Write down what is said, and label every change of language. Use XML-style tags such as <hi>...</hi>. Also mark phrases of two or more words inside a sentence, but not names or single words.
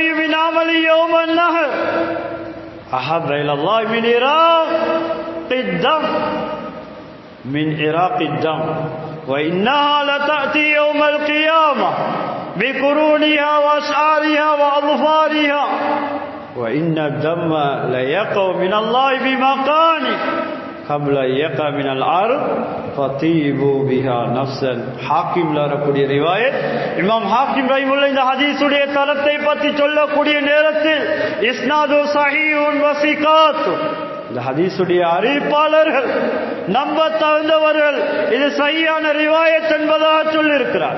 <ar>من عمل يوم النحر أحب إلى الله من إهراق الدم من إهراق الدم وإنها لتأتي يوم القيامة بقرونها وأشعارها வஅظفارها وإن الدم ليقع من الله بمكانه قبل يقع من الأرض فطيبوا بها نفسا.</ar> <ta>ஹாக்கிம்ல வரக்கூடிய ரிவாயத், இமாம் ஹாக்கிம் ரஹிமஹுல்லாஹ் இந்த ஹதீஸுடைய தரத்தை பற்றி சொல்லக்கூடிய நேரத்தில்</ta> <ar>إسناده صحيح وثقات,</ar> <ta>இந்த ஹதீஸுடைய அறிவிப்பாளர்கள் நம்ப தகுந்தவர்கள், இது சஹீஹான ரிவாயத் என்பதாக சொல்லியிருக்கிறார்.</ta>